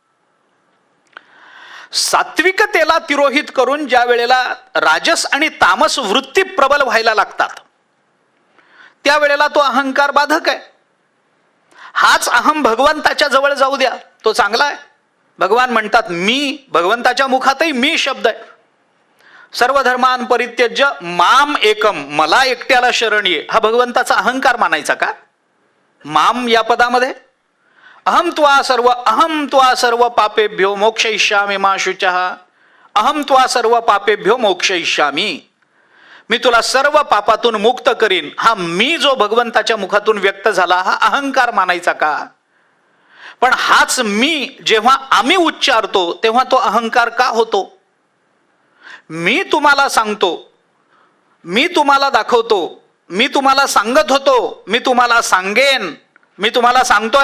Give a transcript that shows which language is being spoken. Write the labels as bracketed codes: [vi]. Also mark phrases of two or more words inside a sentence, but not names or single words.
[mr] सात्विकतेला तिरोहित करून ज्या वेळेला राजस आणि तामस वृत्ती प्रबल व्हायला लागतात, त्यावेळेला तो अहंकार बाधक आहे. हाच अहम भगवंताच्या जवळ जाऊ द्या, तो चांगला आहे. भगवान म्हणतात मी, भगवंताच्या मुखातही मी शब्द आहे. [sa] सर्व धर्मान परित्यज्य माम एकम, [mr] मला एकट्याला शरण ये. हा भगवंताचा अहंकार मानायचा का? [sa] माम [mr] या पदामध्ये [sa] अहम त्वा सर्व पापेभ्यो मोक्षयिष्यामि मा शुचः. अहम त्वा सर्व पापेभ्यो मोक्षयिष्यामि, [mr] मी तुला सर्व पापातून मुक्त करीन. हा मी जो भगवंताच्या मुखातून व्यक्त झाला, हा अहंकार मानायचा का? पण हाच मी जेव्हा आम्ही उच्चारतो तेव्हा तो अहंकार का होतो? मी तुम्हाला सांगतो, मी तुम्हाला दाखवतो, मी तुम्हाला सांगत होतो, मी तुम्हाला सांगेन, मी तुम्हाला सांगतोय.